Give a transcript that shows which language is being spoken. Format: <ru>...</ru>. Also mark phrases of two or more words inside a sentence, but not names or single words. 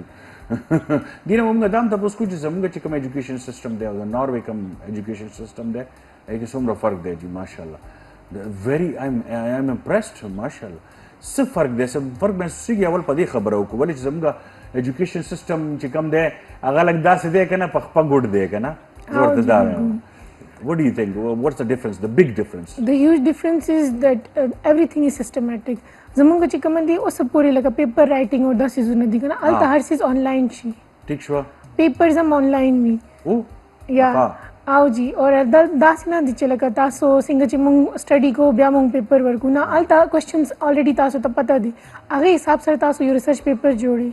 <ps>دې نه موږ دا هم تپوس کوو چې زموږ چې کوم</ps> <en>education system</en> <ps>دی او د ناروې کوم</ps> <en>education system</en> <ps>دی هغې کې څومره فرق دی جی ماشاءالله</ps> <en>very I'm impressed</en> <ps>ماشاءالله. څه فرق دی څه فرق محسوس کېږي اول په دې خبره وکړو ولې چې زموږ ایجوکیشن سسټم چې کوم دی هغه لږ داسې دی که نه په خپه ګوډ دی که نه زه ورته دا وایم.</ps> <en>What do you think? What's the difference? The big difference? The huge difference is that everything is systematic.</en> <ps>زمونږ چې کوم دی اوس پورې لکه</ps> <en>paper writing</en> <ps>او دا څیزونه دي که نه هلته هر څیز آنلاین شي. ټیک شوه. پیپرز هم آنلاین وي. یا او جی اور داسې نه دي چې لکه تاسو څنګه چې مونږ سټډي کوو بیا مونږ پیپر ورکو نه هلته</ps> <en>questions already</en> <ps>تاسو ته پته دي هغې حساب سره تاسو یو</ps> <en>research paper</en> <ps>جوړئ.</ps>